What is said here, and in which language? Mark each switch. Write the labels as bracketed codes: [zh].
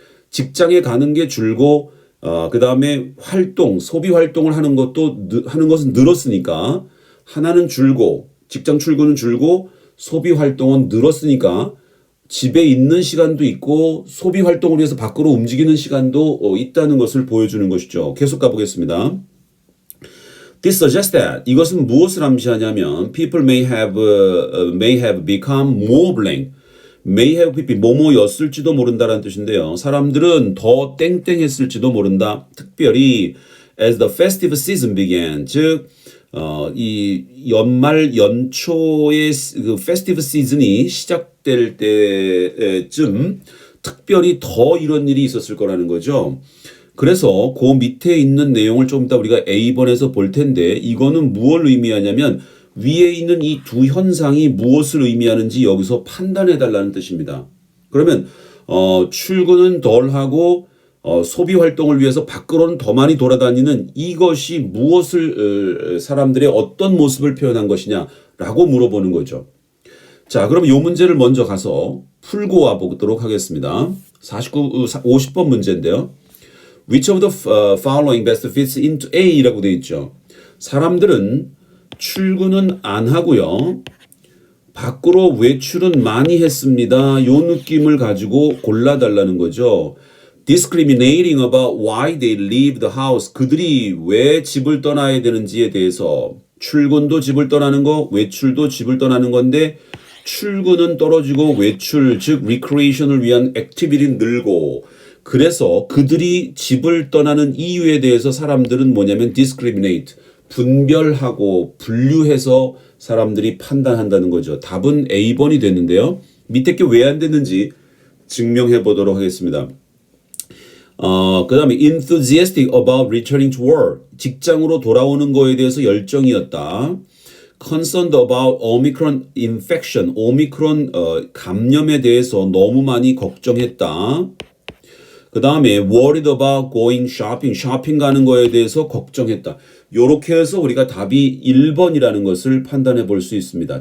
[ko] 직장에 가는 게 줄고 그 다음에 활동, 소비 활동을 하는 것은 늘었으니까 하나는 줄고 직장 출근은 줄고 소비 활동은 늘었으니까 집에 있는 시간도 있고 소비 활동을 위해서 밖으로 움직이는 시간도 있다는 것을 보여주는 것이죠. 계속 가보겠습니다. [en] This suggests that [ko] 이것은 무엇을 암시하냐면 [en] people may have become more blank. may have been [ko] 뭐뭐였을지도 모른다라는 뜻인데요. 사람들은 더 땡땡했을지도 모른다. 특별히 [en] as the festive season began, [ko] 즉 이 연말 연초의 그 festive season이 시작될 때쯤 특별히 더 이런 일이 있었을 거라는 거죠. 그래서 그 밑에 있는 내용을 좀 이따 우리가 A번에서 볼 텐데 이거는 무엇을 의미하냐면 위에 있는 이 두 현상이 무엇을 의미하는지 여기서 판단해 달라는 뜻입니다. 그러면 출근은 덜 하고 소비 활동을 위해서 밖으로는 더 많이 돌아다니는 이것이 무엇을 사람들의 어떤 모습을 표현한 것이냐라고 물어보는 거죠. 자, 그럼 이 문제를 먼저 가서 풀고 와 보도록 하겠습니다. 50번 문제인데요. [en] Which of the following best fits into A [ko] 라고 되어 있죠. 사람들은 출근은 안 하고요. 밖으로 외출은 많이 했습니다. 요 느낌을 가지고 골라달라는 거죠. [en] Discriminating about why they leave the house. [ko] 그들이 왜 집을 떠나야 되는지에 대해서 출근도 집을 떠나는 거, 외출도 집을 떠나는 건데 출근은 떨어지고 외출, 즉 recreation을 위한 액티비티는 늘고 그래서 그들이 집을 떠나는 이유에 대해서 사람들은 뭐냐면 discriminate, 분별하고 분류해서 사람들이 판단한다는 거죠. 답은 A번이 됐는데요. 밑에 게 왜 안 됐는지 증명해 보도록 하겠습니다. 그 다음에 [en] enthusiastic about returning to work. [ko] 직장으로 돌아오는 거에 대해서 열정이었다. [en] concerned about Omicron infection. [ko] 오미크론 감염에 대해서 너무 많이 걱정했다. 그 다음에 [en] worried about going shopping. [ko] 쇼핑 가는 거에 대해서 걱정했다. 요렇게 해서 우리가 답이 1번이라는 것을 판단해 볼 수 있습니다.